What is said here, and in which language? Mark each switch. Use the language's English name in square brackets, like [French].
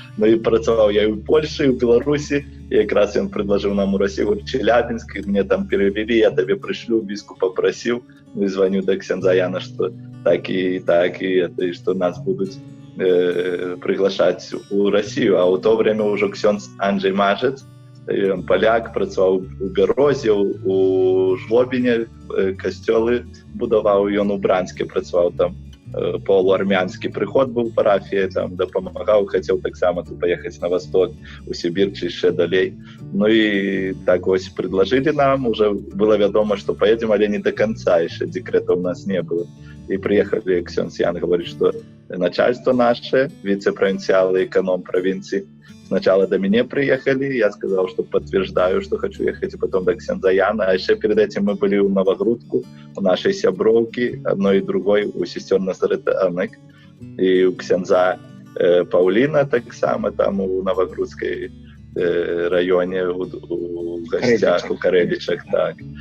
[Russian] Ну и працевал я и в Польше, и в Беларуси. И как раз он предложил нам в России, говорит, Челябинск, и мне там перевели, я тебе пришлю, бискуп попросил. Ну и звоню до ксёндза Яна, что так, и это, и что нас будут приглашать в Россию. А в то время уже ксёндз Анджей Мажец, он поляк, [Ukrainian] працював у Берозі, у Жлобіні, костьоли будував, і він у Бранське працював там. [Belarusian] полуармянскі прыход быў парафіі, там дапамагаў, хацеў таксама тут паехаць на восток, у Сібір ці яшчэ далей. [Russian] Ну і так вось предложили нам, уже было [Belarusian] вядома, што [Russian] поедем, [Belarusian] але [Russian] не до конца, [Belarusian] яшчэ [Russian] декрета у нас не было. И приехали, ксёндз Ян говорит, что начальство наше, вице-провинциал и эконом провинции, сначала до меня приехали, я сказал, что подтверждаю, что хочу ехать, и потом до ксёндза Яна, а еще перед этим мы были у Новогрудку, у нашей сябровки, одной и другой, у сестер Назаретанок, и у ксёндза Паулина так само, там у Новогрудской районе, у гостях, у Кареличах, так.